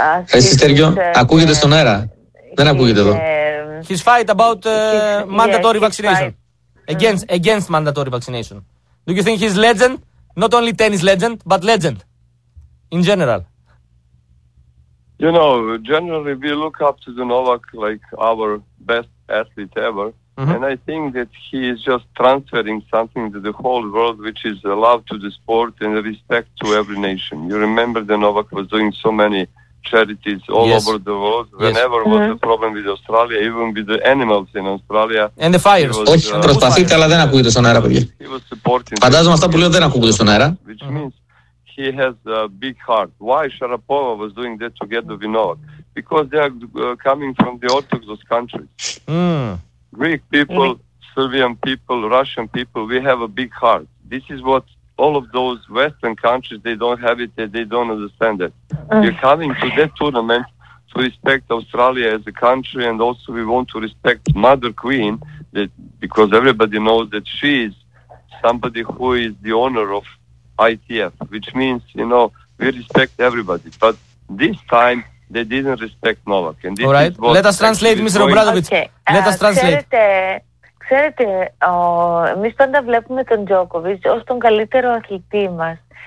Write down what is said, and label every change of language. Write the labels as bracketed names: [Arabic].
[Greek] Εσύ Στέργιο, ακούγεται στον αέρα. Δεν ακούγεται εδώ. [English] His fight about mandatory vaccination. Against mandatory vaccination. Do you think he's legend? Not only tennis legend, but legend in general. You know, generally we look up to the Novak like our best athlete ever. Mm-hmm. And I think that he is just transferring something to the whole world, which is the love to the sport and the respect to every nation. You remember that Novak was doing so many charities all yes. over the world. Yes. Whenever mm-hmm. was a problem with Australia, even with the animals in Australia. And the fires. [Greek] Όχι, προσπαθείτε, αλλά δεν ακούγεται στον αέρα, παιδιά. Φαντάζομαι αυτά που λέω δεν ακούγεται στον αέρα. [English] Which means he has a big heart. Why Sharapova was doing that together with Novak? Because they are coming from the Orthodox countries. Greek people, Serbian people, Russian people, we have a big heart. This is what all of those Western countries, they don't have it, they don't understand it. You're coming to that tournament to respect Australia as a country, and also we want to respect Mother Queen, that, because everybody knows that she is somebody who is the owner of ITF, which means, you know, we respect everybody. But this time, they didn't respect Novak. And this all right. Let us translate, Mr. Obradovic. Okay. Let us translate. [Greek] Ξέρετε, εμείς πάντα βλέπουμε τον Τζόκοβιτς ως τον καλύτερο αθλητή μας.